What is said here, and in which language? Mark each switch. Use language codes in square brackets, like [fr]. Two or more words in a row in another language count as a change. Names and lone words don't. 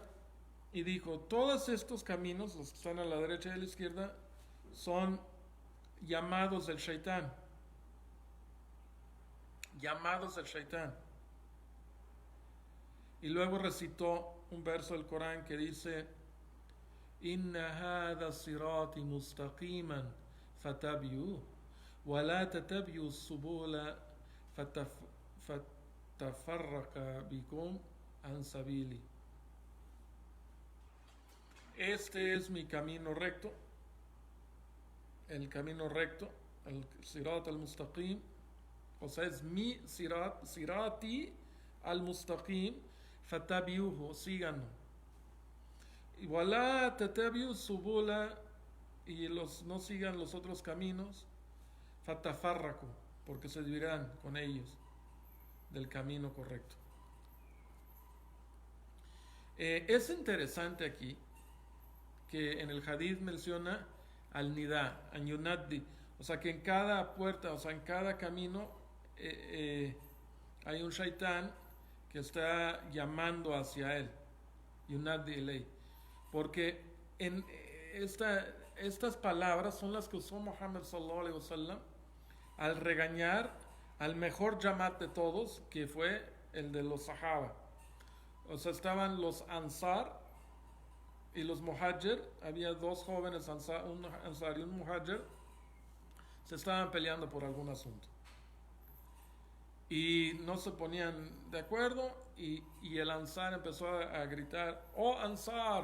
[es] Y dijo: todos estos caminos, los que están a la derecha y a la izquierda, son llamados del shaitán. Llamados del shaitán. Y luego recitó un verso del Corán que dice: [ar] إن هذا صراطي مستقيما فاتبعوه ولا تتبعوا السبل فتفرق بكم عن سبيلي. [es] Este es mi camino recto, el camino recto, el [ar] الصراط المستقيم. [es] O sea, es mi [ar] صراطي المستقيم، فاتبعوه, [es] síganlo. [ar] Y ولا تتبعوا السبل, [es] y no sigan los otros caminos, fatafarraku, porque se dividirán con ellos del camino correcto. Es interesante aquí que en el hadith menciona [ar] النداء، أن ينادي. [es] O sea que en cada puerta, o sea, en cada camino hay un shaitán que está llamando hacia él. [ar] ينادي إلي. [es] Porque en estas palabras son las que usó Muhammad [ar] صلى الله عليه وسلم [es] al regañar al mejor yamat de todos, que fue el de los Sahaba. O sea, estaban los Ansar y los Muhajir. Había dos jóvenes Ansar, un Ansar y un Muhajir. Se estaban peleando por algún asunto. Y no se ponían de acuerdo y el Ansar empezó a gritar, ¡Oh Ansar!